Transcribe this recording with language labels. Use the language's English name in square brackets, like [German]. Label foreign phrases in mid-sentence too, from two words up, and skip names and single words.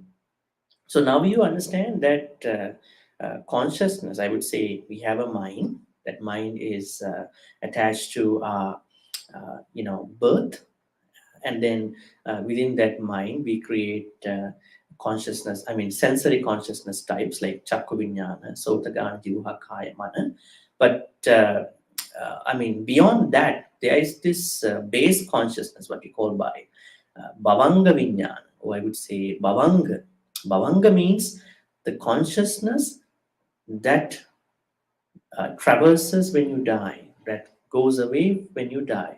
[English] So now you understand that consciousness, I would say, we have a mind. That mind is attached to our, birth, and then within that mind we create consciousness, I mean sensory consciousness types like [Pali] chakku vinyana, sotagana, jiva, kaya, mana. [English] But I mean beyond that there is this base consciousness, what we call by [Pali] bhavanga vinyana, [English] or I would say bhavanga means the consciousness that traverses when you die, that goes away when you die.